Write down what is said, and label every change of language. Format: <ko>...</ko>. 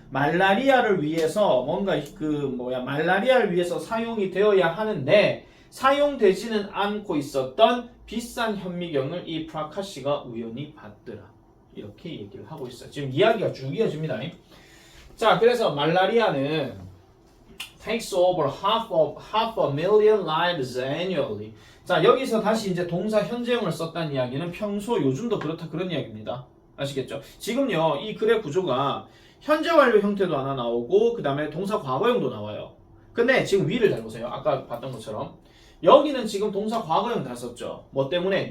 <ko>말라리아를 위해서 뭔가 말라리아를 위해서 사용이 되어야 하는데 사용되지는 않고 있었던 비싼 현미경을 이 프라카시가 우연히 봤더라. 이렇게 얘기를 하고 있어요. 지금 이야기가 쭉 이어집니다. 자, 그래서 말라리아는</ko> <en>takes over half a million lives annually.</en> <ko>자, 여기서 다시 이제 동사 현재형을 썼다는 이야기는 평소 요즘도 그렇다 그런 이야기입니다. 아시겠죠? 지금요, 이 글의 구조가 현재 완료 형태도 하나 나오고 그 다음에 동사 과거형도 나와요. 근데 지금 위를 잘 보세요. 아까 봤던 것처럼 여기는 지금 동사 과거형 다 썼죠. 뭐 때문에?</ko>